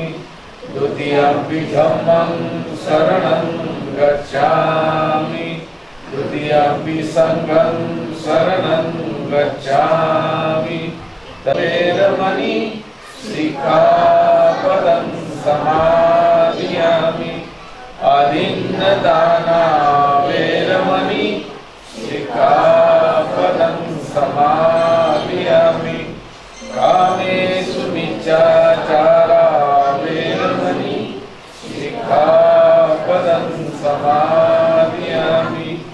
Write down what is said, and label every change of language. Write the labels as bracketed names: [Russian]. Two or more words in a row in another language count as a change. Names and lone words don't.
[Pali] द्वितीयंपि धम्मं शरणं गच्छामि द्वितीयंपि संघं शरणं गच्छामि वेरमणि सिक्खापदं समादयामि अदिन्नदाना वेरमणि सिक्खापदं समादयामि कामेषु मिच्छाचारा वेरमणि सिक्खापदं समादयामि